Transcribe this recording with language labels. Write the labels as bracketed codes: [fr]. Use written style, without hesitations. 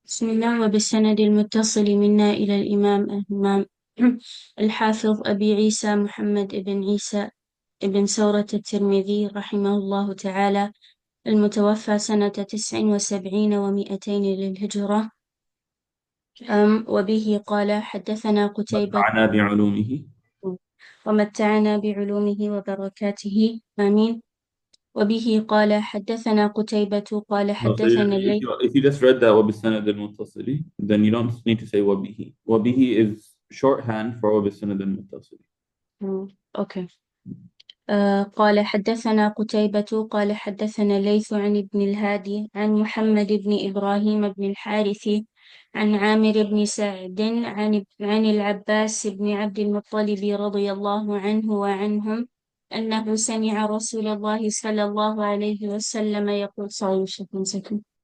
[ar] بسم الله وبالسند المتصل منا إلى الإمام الحافظ أبي عيسى محمد بن عيسى بن سورة الترمذي رحمه الله تعالى، المتوفى سنة 79 و200 للهجرة. وبه قال حدثنا قتيبة متعنا بعلومه. ومتعنا بعلومه وبركاته آمين. وبه قال حدثنا قتيبة قال [en] No, so [ar] حدثنا الليث. [en] if you just read that [ar] وبالسند المتصل, [en] then you don't need to say وبه. وبه is shorthand for [ar] وبالسند المتصل. [en] Okay. [ar] قال حدثنا قتيبة قال حدثنا الليث عن ابن الهادي عن محمد بن إبراهيم بن الحارث عن عامر بن سعد عن العباس بن عبد المطلب رضي الله عنه وعنهم أنه سمع رسول الله صلى الله عليه وسلم يقول صلى الله.